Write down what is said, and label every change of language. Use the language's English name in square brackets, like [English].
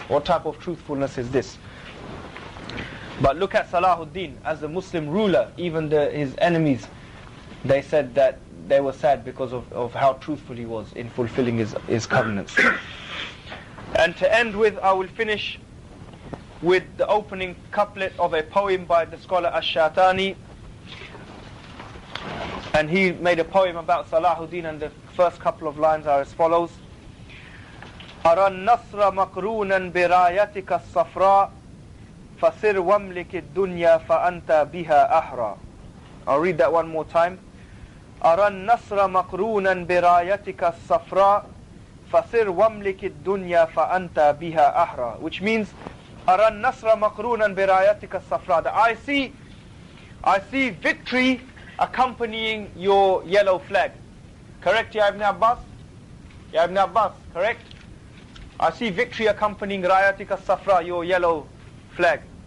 [English] What type of truthfulness is this? But look at Salahuddin, as a Muslim ruler, even his enemies, they said that they were sad because of how truthful he was in fulfilling his covenants. And to end with, I will finish with the opening couplet of a poem by the scholar Ash-Shatani. And he made a poem about Salahuddin, and the first couple of lines are as follows. [Arabic] أرى النصر مقرونا برايتك الصفراء فسر واملك الدنيا فأنت بها أحرى. [English] I'll read that one more time. [Arabic] أرى النصر مقرونا برايتك الصفراء فسر واملك الدنيا فأنت بها أحرى. [English] Which means [Arabic] أرى النصر مقرونا برايتك الصفراء. [English] That I see victory accompanying your yellow flag. Correct, Ya Ibn Abbas? Ya Ibn Abbas, correct? I see victory accompanying [Arabic] Rayatika Safra, [English] your yellow flag.